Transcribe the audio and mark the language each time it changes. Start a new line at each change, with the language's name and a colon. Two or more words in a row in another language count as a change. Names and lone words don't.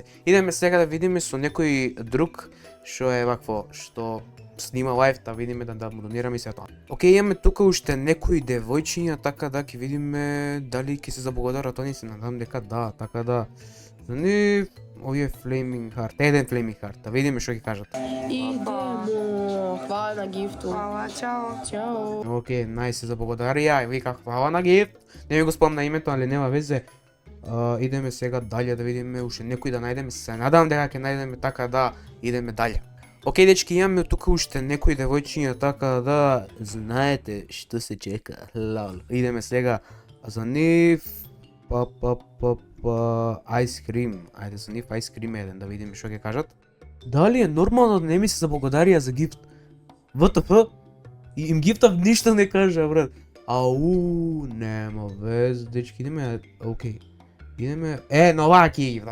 Macedonian: Идеме сега да видиме со некој друг што е вакво, што снима лайв, да видиме да му донираме и се тоа. Океј, имаме тука уште некои девојчиња, така да ќе видиме дали ќе се заблагодарат они, се надам дека да, така да. За нив, овие Flaming Heart, еден Flaming Heart, да видиме што ќе кажат.
Serbian: Идемо. Хвала на гифту. Hvala, čao.
Macedonian: Чао. Океј, најс се заблагодарија, и вика хвала на гифт. Не ми го спомна името, али нема везе. Идеме сега дале да видиме уште некој да најдеме, се надам дека ќе најдеме, така да идеме дале. Океј дечки, имаме тука уште некои девојчиња, така да знаете што се чека. Лол. Идеме сега за нив. Ice cream. Ајде за нив Ice cream еден да видиме што ќе кажат. Дали е нормално да не ми се заблагодарија за гифт? ВТФ? Им гифтав ништо не кажа, брат. Ау, нема вез, дечки, идеме, океј. Идеме, на оваа ќе гифтав.